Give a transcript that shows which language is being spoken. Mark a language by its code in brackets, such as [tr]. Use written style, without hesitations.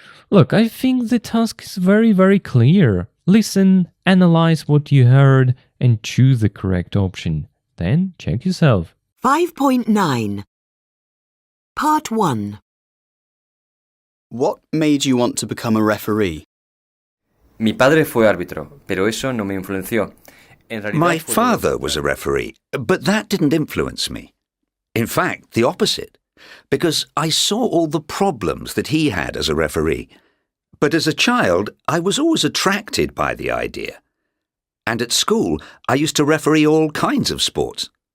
[en] Look, I think the task is very, very clear. Listen, analyze what you heard, and choose the correct option. Then check yourself. 5.9. Part 1. What made you want to become a referee? [es] Mi padre fue árbitro, pero eso no me influenció. [en] My father was a referee, but that didn't influence me. In fact, the opposite, because I saw all the problems that he had as a referee. But as a child, I was always attracted by the idea. And at school, I used to referee all kinds of sports.